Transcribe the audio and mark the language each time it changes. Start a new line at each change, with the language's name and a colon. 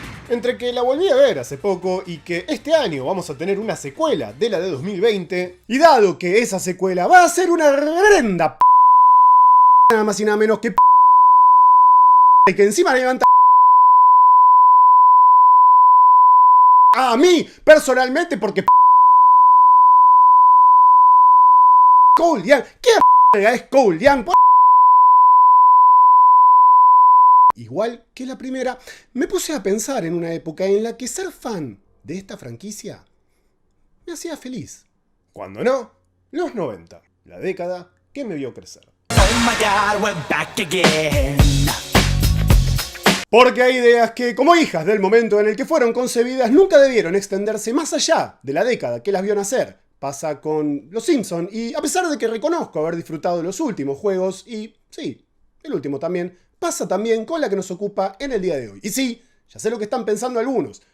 Spanish: Entre que la volví a ver hace poco y que este año vamos a tener una secuela de la de 2020, y dado que esa secuela va a ser una reverenda nada más y nada menos que y que encima levanta a mí personalmente porque Cole Young, ¿qué es Cole Young? Igual que la primera, me puse a pensar en una época en la que ser fan de esta franquicia me hacía feliz. Cuando no, los 90, la década que me vio crecer.
English: Oh my God, we're back again.
Spanish: Porque hay ideas que, como hijas del momento en el que fueron concebidas, nunca debieron extenderse más allá de la década que las vio nacer. Pasa con Los Simpson y a pesar de que reconozco haber disfrutado de los últimos juegos, y sí, el último también, pasa también con la que nos ocupa en el día de hoy. Y sí, ya sé lo que están pensando algunos.